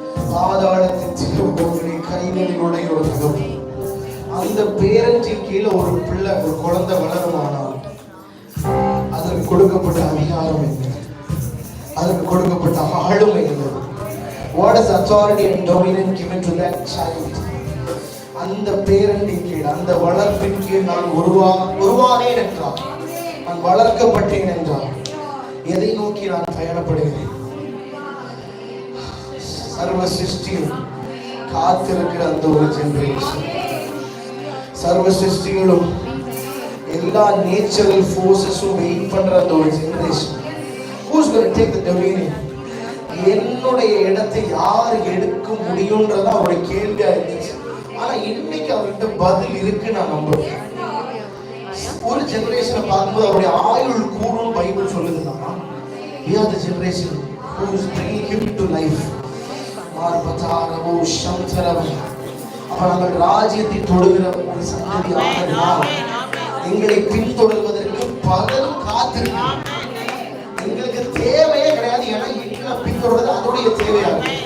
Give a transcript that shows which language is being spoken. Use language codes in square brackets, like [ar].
[ta] பாதாளத்தின் திறவுகோலை கைகளினுடைய ஒரு தகவல். அந்த பேரன்றின் கீழே ஒரு பிள்ளை, ஒரு குழந்தை வளருமானால் அதற்கு கொடுக்கப்பட்ட அதிகாரம் என்ன? அதற்கு கொடுக்கப்பட்ட ஆளுமை என்ன? [en] What is authority and dominion given to that child? [ta] அந்த பேரண்டின் கீழ், அந்த வளர்ப்பின் கீழ் நான் உருவானேன் என்றால், நான் வளர்க்கப்பட்டேன் என்றால், எதை நோக்கி நான் பயணப்படுகிறேன்? சர்வ சிருஷ்டியும் காத்திருக்கிற அந்த ஒரு ஜெனரேஷன், சர்வ சிருஷ்டிகளும் எல்லா நேச்சுரல் ஃபோர்ஸஸும் வெயிட் பண்ற அந்த ஒரு generation. [en] Who's going to take the dominion? [ta] என்னுடைய இடத்தை யார் எடுக்க முடியும்ன்றதா அவருடைய கேள்வியா இருந்துச்சு. ஆனா இன்னைக்கு அவர்கிட்ட பதில் இருக்கு நான் நம்புறேன். ஒரு ஜெனரேஷனை பார்க்கும்போது அவருடைய ஆயுள் கூடும் பைபிள் சொல்லுதுன்னா, [en] we are the generation who is bringing him to life. மார்பதாரவோ சம்சரவ. [ta] அப்ப நாங்கள் ராஜ்யத்தை தொடுகிற ஒரு சந்ததி ஆகிறதால் எங்களை பின்தொடர்வதற்கு பலரும் காத்திருக்கிறோம். எங்களுக்கு தேவையே கிடையாது, ஏன்னா எங்களை பின்தொடர்வது அதோடைய தேவையாக.